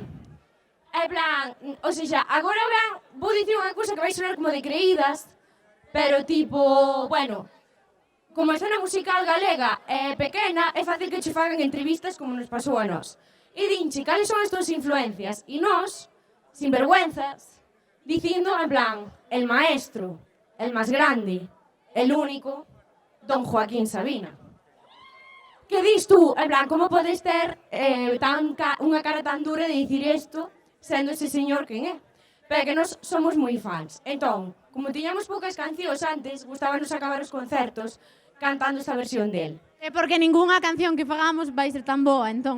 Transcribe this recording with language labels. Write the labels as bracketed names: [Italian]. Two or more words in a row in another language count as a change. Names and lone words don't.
[Galician] En plan, [Spanish] o sea, [Galician] agora vou dicir unha cousa que vai sonar como de creídas, pero tipo, bueno, como a escena musical galega é pequena, é fácil que che fagan entrevistas como nos pasou a nós. E dinche, cales son as túas influencias? E nós, [Spanish] sin vergüenzas, [Galician] dicindo en plan, [Spanish] el maestro, el más grande, el único, Don Joaquín Sabina. [Galician] Que dis tú? En plan, como podes ter unha cara tan dura de dicir isto sendo ese señor quen é? Pero que nós somos moi fans. Entón, como tiñamos poucas cancións antes, gustábanos acabar os concertos cantando esta versión del. É porque ningunha canción que fagamos vai ser tan boa, entón.